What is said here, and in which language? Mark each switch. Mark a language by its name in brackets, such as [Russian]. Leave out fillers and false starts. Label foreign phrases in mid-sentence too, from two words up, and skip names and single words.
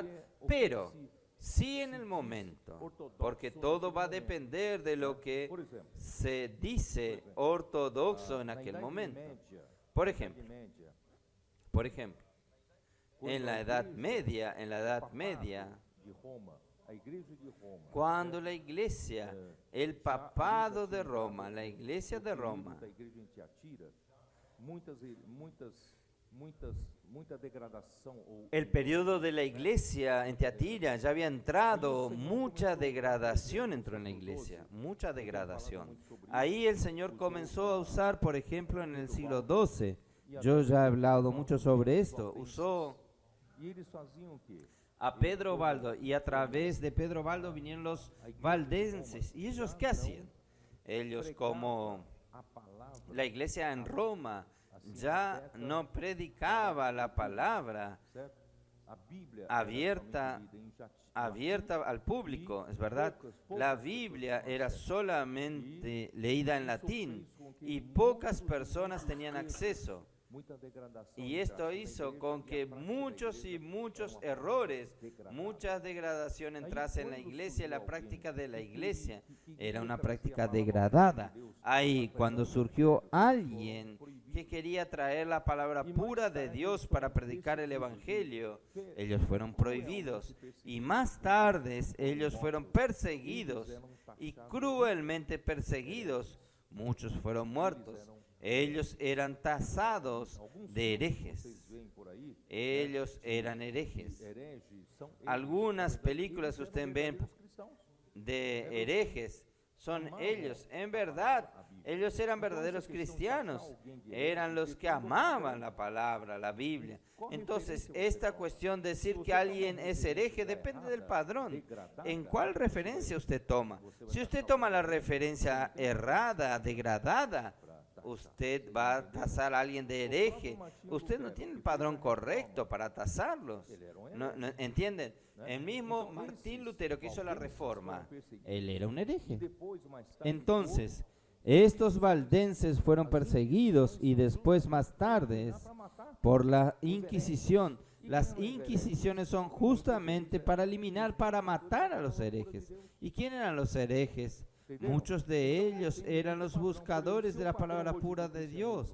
[Spanish] Pero sí, en el momento, porque todo va a depender de lo que se dice ortodoxo en aquel momento. Por ejemplo, en la Edad Media, [Portuguese] a igreja de Roma, [Spanish] Cuando la iglesia, el papado de Roma, la iglesia de Roma, [Portuguese] da igreja em Tiatira, muita degradação ou [Spanish] el periodo de la iglesia en Teatira ya había entrado, mucha degradación entró en la iglesia, mucha degradación. Ahí el Señor comenzó a usar, por ejemplo, en el siglo XII, yo ya he hablado mucho sobre esto, usó [Portuguese] e eles faziam o quê? [Spanish] a Pedro Baldo, y a través de Pedro Baldo vinieron los valdenses. ¿Y ellos qué hacían? Ellos, como [Portuguese] A palavra, [Spanish] la iglesia en Roma ya no predicaba la palabra [Portuguese] certo? A Bíblia [Spanish] abierta, abierta al público, es verdad. La Biblia era solamente leída en latín y pocas personas tenían acceso. [Portuguese] muita degradação. [Spanish] Y esto hizo con que muchos y muchos errores, mucha degradación entrase en la iglesia, la práctica de la iglesia era una práctica degradada. Ahí, cuando surgió alguien que quería traer la palabra pura de Dios para predicar el evangelio, ellos fueron prohibidos. Y más tarde ellos fueron perseguidos y cruelmente perseguidos. Muchos fueron muertos. Ellos eran tasados de herejes. [Portuguese] Vocês veem por aí, [Spanish] Ellos eran herejes. [Portuguese] hereges são eles. [Spanish] Algunas películas ustedes ven [Portuguese] Os cristãos. [Spanish] de herejes son ellos. En verdad, ellos eran verdaderos cristianos. Eran los que amaban la palabra, la Biblia. Entonces, esta cuestión de decir que alguien es hereje depende del padrón. ¿En cuál referencia usted toma? Si usted toma la referencia errada, degradada, usted va a tasar a alguien de hereje. Usted no tiene el padrón correcto para tasarlos. ¿Entienden? El mismo Martín Lutero que hizo la reforma, él era un hereje. [Portuguese] Depois, mais tarde, [Spanish] Entonces, estos valdenses fueron perseguidos y después, más tarde, [Portuguese] para matar. [Spanish] por la Inquisición. Las Inquisiciones son justamente para eliminar, para matar a los herejes. ¿Y quién eran los herejes? Muchos de ellos eran los buscadores de la palabra pura de Dios.